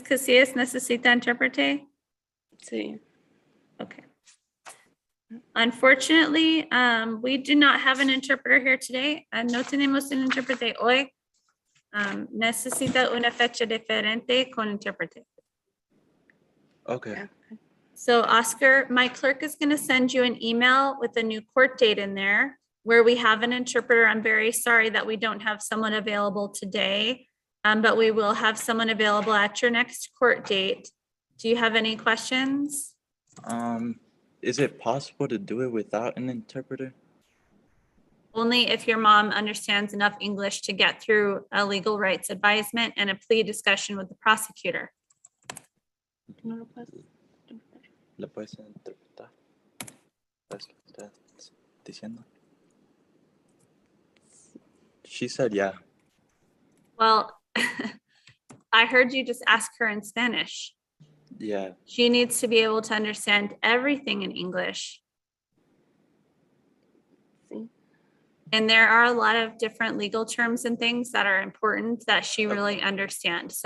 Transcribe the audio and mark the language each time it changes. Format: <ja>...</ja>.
<es>Casillas, ¿necesita intérprete? Sí.</es> <en>Okay. Unfortunately, we do not have an interpreter here today.</en> <es>No tenemos un intérprete hoy. Necesita una fecha diferente con intérprete.</es> <en>Okay. So Oscar, my clerk is going to send you an email with a new court date in there where we have an interpreter. I'm very sorry that we don't have someone available today, but we will have someone available at your next court date. Do you have any questions? Is it possible to do it without an interpreter? Only if your mom understands enough English to get through a legal rights advisement and a plea discussion with the prosecutor.</en> <es>¿Le puedes interpretar? ¿Sabes lo que está diciendo?</es> <en>She said, yeah. Well, I heard you just ask her in Spanish. Yeah. She needs to be able to understand everything in English. And there are a lot of different legal terms and things that are important that she really understands.</en>